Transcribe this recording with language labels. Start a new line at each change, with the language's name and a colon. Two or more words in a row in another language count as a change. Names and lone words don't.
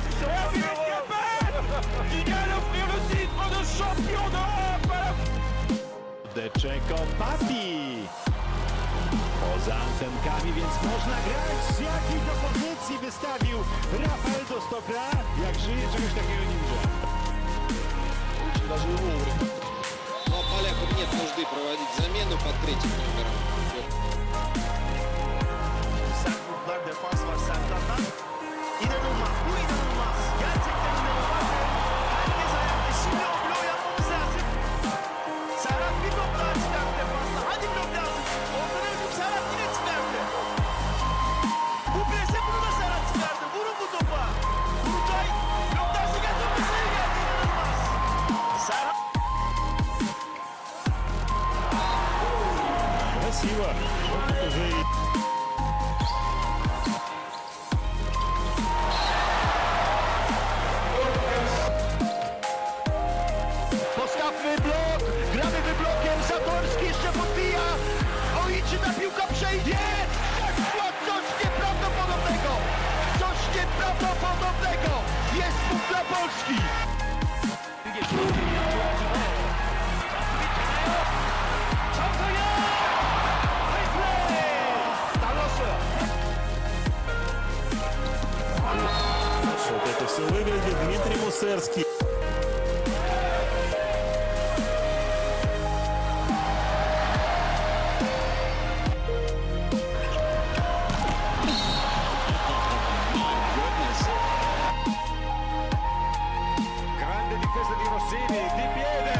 French: Hervé Capet qui vient d'offrir le titre de champion d'Europe. Deczenko Papi.
Polish: Poza antenkami, więc można grać. Z jakiej to pozycji wystawił Rafael Dostokra? Jak żyje, czegoś takiego nie widziałem.
Russian: Даже вовремя. Но полякам нет нужды проводить замену под третьим номером.
Turkish: Sertlikler defans var Sertlikler. İnanılmaz, bu inanılmaz. Gerçekten inanılmaz. Herkes ayakta. Şimdi o bloğu yapmamız lazım. Serhat bir blok daha çıkarttı defansta. Hadi blok lazım. Oradan öldüm Serhat yine çıkarttı. Bu prese bunu da Serhat çıkarttı. Vurun bu topa. Burutay bloktan çıkan topu sayı geldi. İnanılmaz. Serhat.
Russian: Красиво.
Polish: Уже postawmy blok, gramy wyblokiem, Zatorski jeszcze podbija, o i czy ta piłka przejdzie? Wszechsład, coś nieprawdopodobnego, coś nieprawdopodobnego, jest punkt dla Polski.
Russian: Вот это все выглядит Дмитрий Мусерский.
Italian: Grande difesa di Rossini, di piede.